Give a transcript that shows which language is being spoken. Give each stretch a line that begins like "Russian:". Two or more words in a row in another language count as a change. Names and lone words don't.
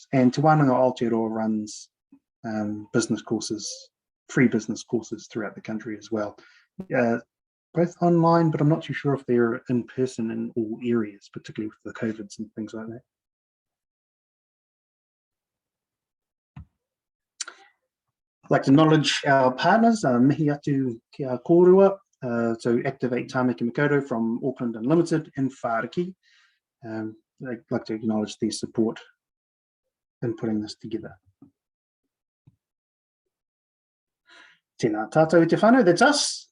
English: And Te Wānanga Aotearoa runs business courses, free business courses throughout the country as well. Both online, but I'm not too sure if they're in person in all areas, particularly with the COVIDs and things like that. I'd like to acknowledge our partners,
Māori: mihi atu ki a kōrua,
English: so Activate Tāmaki Makaurau from Auckland Unlimited and Whāriki. I'd like to acknowledge their support in putting this together.
Māori: Tēnā tātou te whānau,
English: that's us.